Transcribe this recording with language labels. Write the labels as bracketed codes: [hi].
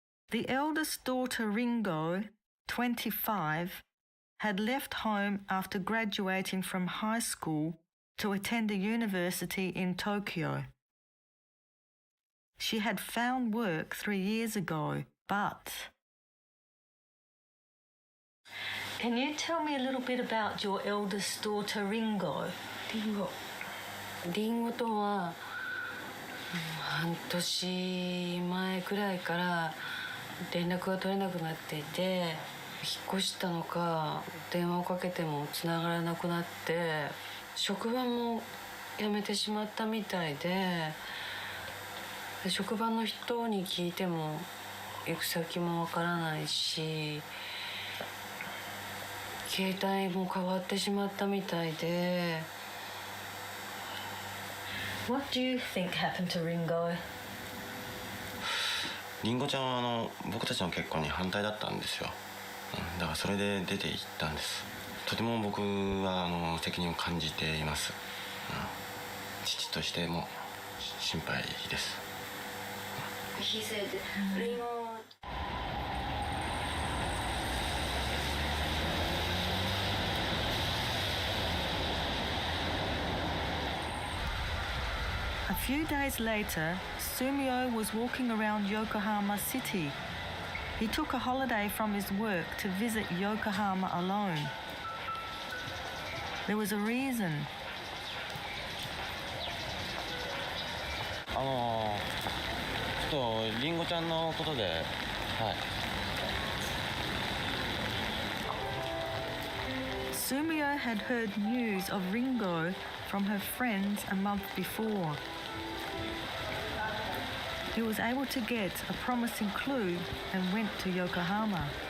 [en] The eldest daughter, Ringo, 25, had left home after graduating from high school to attend a university in Tokyo. She had found work 3 years ago, but... Can you tell me a little bit about your eldest daughter, Ringo? [ja] リンゴとは半年前くらいから連絡が取れなくなっていて、引っ越したのか電話をかけても繋がらなくなって、職場も辞めてしまったみたいで、職場の人に聞いても行く先もわからないし、携帯も変わってしまったみたいで。 [en] What do you think happened to Ringo? [ja] りんごちゃんは僕たちの結婚に反対だったんですよ。だからそれで出て行ったんです。とても僕は責任を感じています。父としても心配です。 [en] He said, Ringo. A few days later, Sumio was walking around Yokohama City. He took a holiday from his work to visit Yokohama alone. There was a reason. [ja] ちょっとりんごちゃんのことで、はい。 [en] Sumio had heard news of Ringo from her friends a month before. He was able to get a promising clue and went to Yokohama.